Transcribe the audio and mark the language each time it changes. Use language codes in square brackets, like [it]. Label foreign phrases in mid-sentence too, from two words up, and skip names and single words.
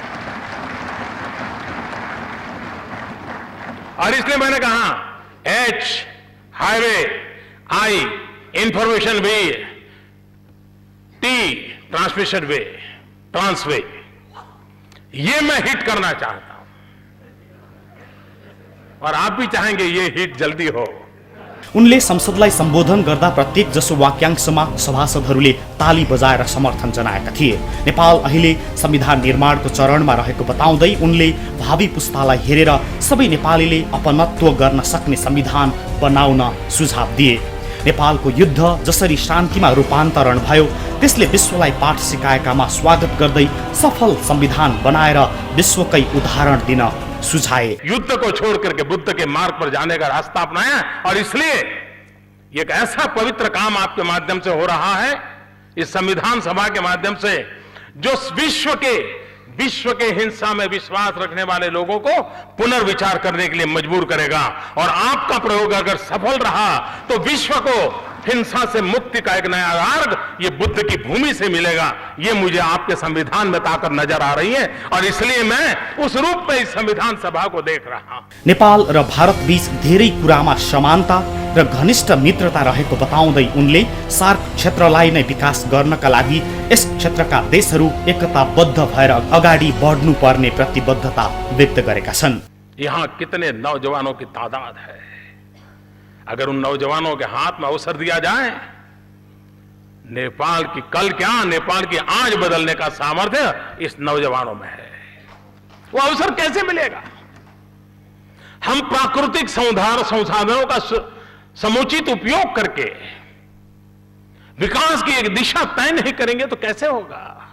[hi] और इसलिए मैंने कहा H हाईवे, I [en] information way, [hi] T [en] transmission way, [hi] ट्रांसवे, ये मैं हिट करना चाहता हूं, और आप भी चाहेंगे ये हिट जल्दी हो। [ne] उनले संसदलाई सम्बोधन गर्दा प्रत्येक जसो वाक्यांशमा सभासदहरूले ताली बजाएर समर्थन जनाएका थिए। नेपाल अहिले संविधान निर्माणको चरणमा रहेको बताउँदै उनले भावी पुस्तालाई हेरेर सबै नेपालीले अपनत्व गर्न सक्ने संविधान बनाउन सुझाव दिए। नेपालको युद्ध जसरी शान्तिमा रूपान्तरण भयो त्यसले विश्वलाई पाठ सिकाएकामा स्वागत गर्दै सफल संविधान बनाएर विश्वकै उदाहरण दिन सुझाए। [hi] युद्ध को छोड़ करके बुद्ध के मार्ग पर जाने का रास्ता अपनाया, और इसलिए एक ऐसा पवित्र काम आपके माध्यम से हो रहा है, इस संविधान सभा के माध्यम से, जो विश्व के हिंसा में विश्वास रखने वाले लोगों को पुनर्विचार करने के लिए मजबूर करेगा। और आपका प्रयोग अगर सफल रहा तो विश्व को हिंसा से मुक्ति का एक नया मार्ग ये बुद्ध की भूमि से मिलेगा। ये मुझे आपके संविधान में ताकत नजर आ रही है और इसलिए मैं उस रूप में इस संविधान सभा को देख रहा हूं। [ne] नेपाल र भारत बीच धेरै कुरामा समानता र घनिष्ठ मित्रता रहेको बताउँदै उनले सार्क क्षेत्रलाई नै विकास गर्नका लागि यस क्षेत्रका देशहरू एकताबद्ध भएर अगाडि बढ्नुपर्ने प्रतिबद्धता व्यक्त गरेका छन्। [hi] यहाँ कितने नौजवानों की तादाद है, अगर उन नौजवानों के हाथ में अवसर दिया जाए, नेपाल की कल क्या नेपाल की आज बदलने का सामर्थ्य इस नौजवानों में है। वो अवसर कैसे मिलेगा? हम प्राकृतिक संसाधनों का समुचित उपयोग करके विकास की एक दिशा तय नहीं करेंगे तो कैसे होगा?